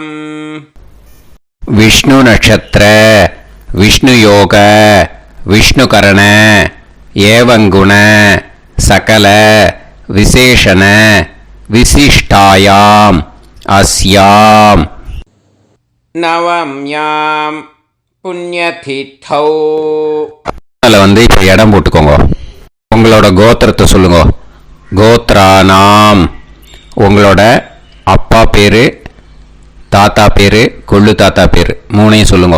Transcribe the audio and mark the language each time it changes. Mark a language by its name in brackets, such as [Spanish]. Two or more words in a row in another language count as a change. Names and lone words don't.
[Sanskrit] विष्णु नक्षत्र विष्णु योग विष्णुकरण एवं गुण सकल विशेषण विशिष्टायाम् अस्याम्. नवम्यां புண்ணியதிதௌ. [Tamil] அதில் வந்து இப்போ இடம் போட்டுக்கோங்க. உங்களோட கோத்திரத்தை சொல்லுங்க. [Sanskrit] கோத்ரானாம். [Tamil] உங்களோட அப்பா பேர், தாத்தா பேர், கொள்ளு தாத்தா பேர் 3ஐயும் சொல்லுங்க.